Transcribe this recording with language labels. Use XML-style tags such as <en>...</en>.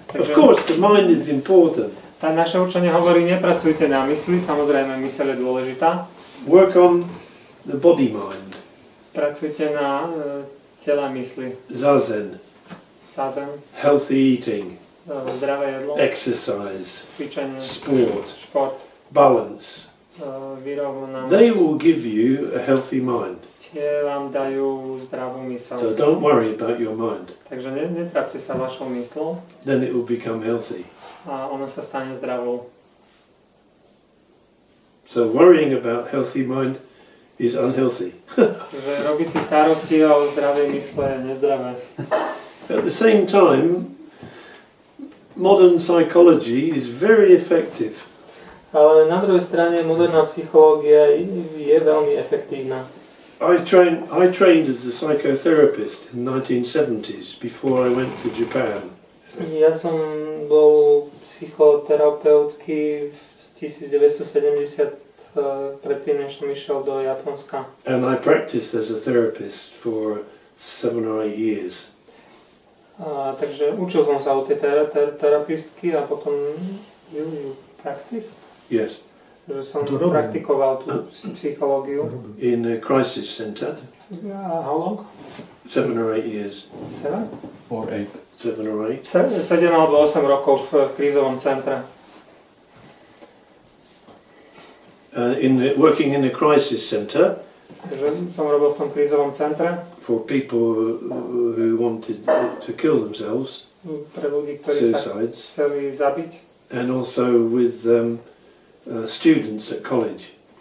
<en>Of course, the mind is important.</en> <sk>Tá naše učenie hovorí, nepracujte na mysli, samozrejme myseľ je dôležitá.</sk> <en>Work on the body mind.</en> <sk>Pracujte na tela mysli.</sk> <en>Zazen,</en> <sk>Zazen,</sk> <en>healthy eating,</en> <sk>zdravé jedlo,</sk> <en>exercise,</en> <sk>cvičenie,</sk> <en>sport,</en> <sk>šport,</sk> <en>balance.</en> <sk>vyrovnanosť.</sk> <en>They will give you a healthy mind.</en> <sk>Tie vám dajú zdravú myseľ.</sk> <en>So don't worry about your mind.</en> <sk>Takže netrápte sa vašou myslou</sk> <en>Then it will become healthy.</en> <sk>a ona sa stane zdravou.</sk> <en>So worrying about healthy mind is unhealthy.</en> <sk>Takže robiť si starosti o zdravej mysle je nezdravé.</sk> <en>At the same time, modern psychology is very effective.</en> <sk>Ale na druhej strane moderná psychológia je veľmi efektívna.</sk> <en>I trained as a psychotherapist in the 1970s before I went to Japan.</en> <sk>Ja som bol psychoterapeutky v 1970 predtým, než som išiel do Japonska.</sk> <en>And I practiced as a therapist for 7 or 8 years.</en> <sk>Takže učil som sa od tej terapistky a potom</sk> <en>you practiced? Yes.</en> <sk>Že som praktikoval tú psychológiu.</sk> <en>In a crisis center. How long? 7 or 8 years. 7? or 8. 7 or 8.</en> <sk>7 alebo 8 rokov v krízovom centre.</sk> <en>Working in a crisis center.</en> <sk>Takže som robil v tom krízovom centre.</sk> <en>For people who wanted to kill themselves.</en> <sk>Pre ľudí, ktorí sa chceli zabiť.</sk> <en>And also with students at college.</en>